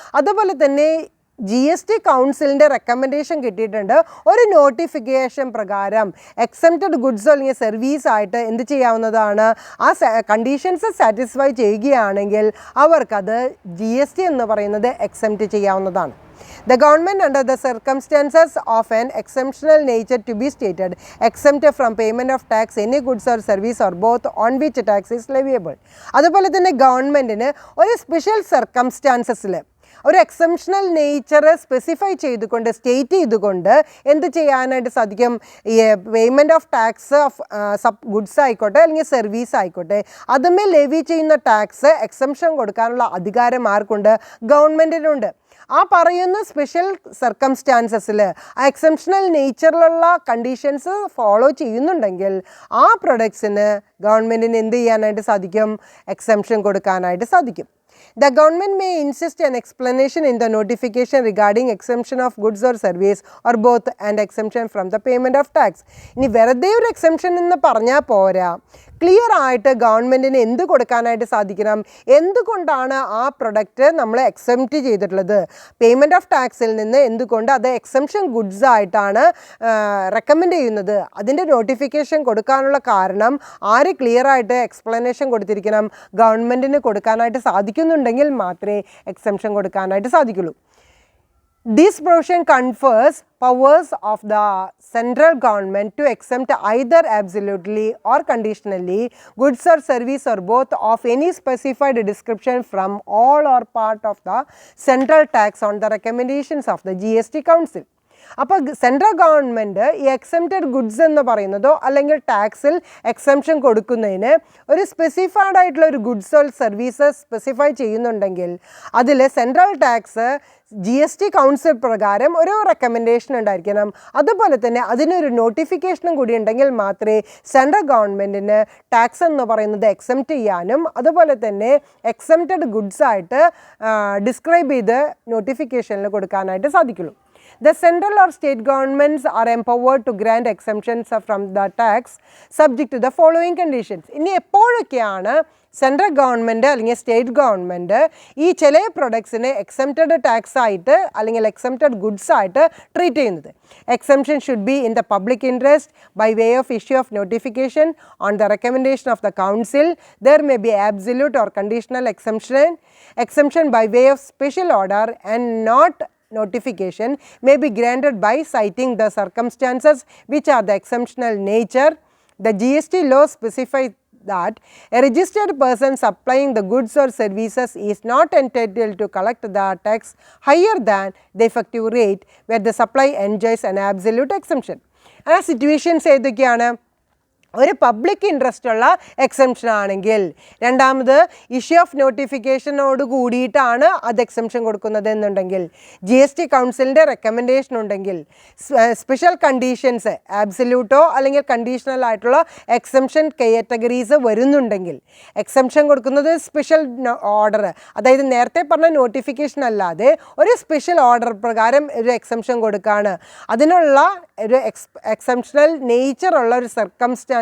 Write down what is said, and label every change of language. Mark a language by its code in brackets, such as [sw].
[ml] അതുപോലെ തന്നെ GST കൗൺസിലിൻ്റെ റെക്കമെൻഡേഷൻ കിട്ടിയിട്ടുണ്ട്. ഒരു നോട്ടിഫിക്കേഷൻ പ്രകാരം എക്സംപ്റ്റഡ് ഗുഡ്സ് അല്ലെങ്കിൽ സർവീസ് ആയിട്ട് എന്ത് ചെയ്യാവുന്നതാണ്? ആ കണ്ടീഷൻസ് സാറ്റിസ്ഫൈ ചെയ്യുകയാണെങ്കിൽ അവർക്കത് GST എന്ന് പറയുന്നത് എക്സംപ്റ്റ് ചെയ്യാവുന്നതാണ്. [en] The government under the circumstances of an exceptional nature to be stated exempt from payment of tax any goods or service or both on which tax is leviable. [ml] അതുപോലെ തന്നെ ഗവൺമെൻറ്റിന് ഒരു special സർക്കംസ്റ്റാൻസസിൽ ഒരു exceptional nature specify ചെയ്തുകൊണ്ട് state ചെയ്തുകൊണ്ട് എന്ത് ചെയ്യാനായിട്ട് സാധിക്കും? ഈ payment of tax of goods ആയിക്കോട്ടെ അല്ലെങ്കിൽ സർവീസ് ആയിക്കോട്ടെ അതുമേ ലെവി ചെയ്യുന്ന ടാക്സ് എക്സംഷൻ കൊടുക്കാനുള്ള അധികാരം ആർക്കുണ്ട്? ഗവൺമെൻറ്റിനുണ്ട്. ആ പറയുന്ന സ്പെഷ്യൽ സർക്കംസ്റ്റാൻസസിൽ ആ എക്സെപ്ഷണൽ നേച്ചറിലുള്ള കണ്ടീഷൻസ് ഫോളോ ചെയ്യുന്നുണ്ടെങ്കിൽ ആ പ്രൊഡക്ട്സിന് ഗവൺമെൻറ്റിന് എന്ത് ചെയ്യാനായിട്ട് സാധിക്കും? എക്സംഷൻ കൊടുക്കാനായിട്ട് സാധിക്കും. [en] The government may insist an explanation in the notification regarding exemption of goods or service or both and exemption from the payment of tax. [ml] ഇനി വെറുതെ ഒരു എക്സംഷൻ എന്ന് പറഞ്ഞാൽ പോരാ, ക്ലിയർ ആയിട്ട് ഗവൺമെൻറ്റിന് എന്ത് കൊടുക്കാനായിട്ട് സാധിക്കണം? എന്തുകൊണ്ടാണ് ആ പ്രൊഡക്റ്റ് നമ്മൾ എക്സംപ്റ്റ് ചെയ്തിട്ടുള്ളത്? പേയ്മെൻറ്റ് ഓഫ് ടാക്സിൽ നിന്ന് എന്തുകൊണ്ട് അത് എക്സംഷൻ ഗുഡ്സ് ആയിട്ടാണ് റെക്കമെൻഡ് ചെയ്യുന്നത്? അതിൻ്റെ നോട്ടിഫിക്കേഷൻ കൊടുക്കാനുള്ള കാരണം ആര് ക്ലിയർ ആയിട്ട് എക്സ്പ്ലനേഷൻ കൊടുത്തിരിക്കണം? ഗവൺമെൻറ്റിന് കൊടുക്കാനായിട്ട് സാധിക്കുന്നുണ്ടെങ്കിൽ മാത്രമേ എക്സംഷൻ കൊടുക്കാനായിട്ട് സാധിക്കുള്ളൂ. [en] This provision confers powers of the central government to exempt either absolutely or conditionally goods or service or both of any specified description from all or part of the central tax on the recommendations of the GST Council. [ml] അപ്പോൾ central government ഈ exempted goods എന്ന് പറയുന്നതോ അല്ലെങ്കിൽ ടാക്സിൽ exemption കൊടുക്കുന്നതിന് ഒരു specified ആയിട്ടുള്ള ഒരു goods or services specify ചെയ്യുന്നുണ്ടെങ്കിൽ അതിൽ സെൻട്രൽ ടാക്സ് GST കൗൺസിൽ പ്രകാരം ഒരു റെക്കമെൻഡേഷൻ ഉണ്ടായിരിക്കണം. അതുപോലെ തന്നെ അതിനൊരു നോട്ടിഫിക്കേഷനും കൂടി ഉണ്ടെങ്കിൽ മാത്രമേ സെൻട്രൽ ഗവൺമെൻറ്റിന് ടാക്സ് എന്ന് പറയുന്നത് എക്സംപ്റ്റ് ചെയ്യാനും അതുപോലെ തന്നെ എക്സംപ്റ്റഡ് ഗുഡ്സ് ആയിട്ട് ഡിസ്ക്രൈബ് ചെയ്ത് നോട്ടിഫിക്കേഷനിൽ കൊടുക്കാനായിട്ട് സാധിക്കുള്ളൂ. [en] The central or state governments are empowered to grant exemptions from the tax subject to the following conditions. [ml] ഇനി എപ്പോഴൊക്കെയാണ് സെൻട്രൽ ഗവൺമെൻറ് അല്ലെങ്കിൽ സ്റ്റേറ്റ് ഗവൺമെൻറ് ഈ ചില പ്രൊഡക്ട്സിനെ എക്സംപ്റ്റഡ് ടാക്സ് ആയിട്ട് അല്ലെങ്കിൽ എക്സംപ്റ്റഡ് ഗുഡ്സ് ആയിട്ട് ട്രീറ്റ് ചെയ്യുന്നത്? [en] Exemption should be in the public interest by way of issue of notification on the recommendation of the council. There may be absolute or conditional exemption by way of special order and not notification may be granted by citing the circumstances which are the exceptional nature. The GST law specifies that a registered person supplying the goods or services is not entitled to collect the tax higher than the effective rate where the supply enjoys an absolute exemption. [ml] ആ situations ഏതൊക്കെയാണ്? ഒരു public interest ഉള്ള exemption ആണെങ്കിൽ, രണ്ടാമത് issue of നോട്ടിഫിക്കേഷനോട് കൂടിയിട്ടാണ് അത് exemption കൊടുക്കുന്നത് എന്നുണ്ടെങ്കിൽ, GST കൗൺസിലിൻ്റെ റെക്കമെൻഡേഷൻ ഉണ്ടെങ്കിൽ, സ്പെഷ്യൽ കണ്ടീഷൻസ് ആബ്സല്യൂട്ടോ അല്ലെങ്കിൽ കണ്ടീഷണൽ ആയിട്ടുള്ള എക്സംഷൻ കാറ്റഗറീസ് വരുന്നുണ്ടെങ്കിൽ, എക്സംഷൻ കൊടുക്കുന്നത് സ്പെഷ്യൽ ഓർഡർ, അതായത് നേരത്തെ പറഞ്ഞ നോട്ടിഫിക്കേഷൻ അല്ലാതെ ഒരു സ്പെഷ്യൽ ഓർഡർ പ്രകാരം ഒരു എക്സംഷൻ കൊടുക്കുകയാണ്. അതിനുള്ള ഒരു എക്സംഷണൽ നേച്ചറുള്ള ഒരു സർക്കംസ്റ്റാൻസ്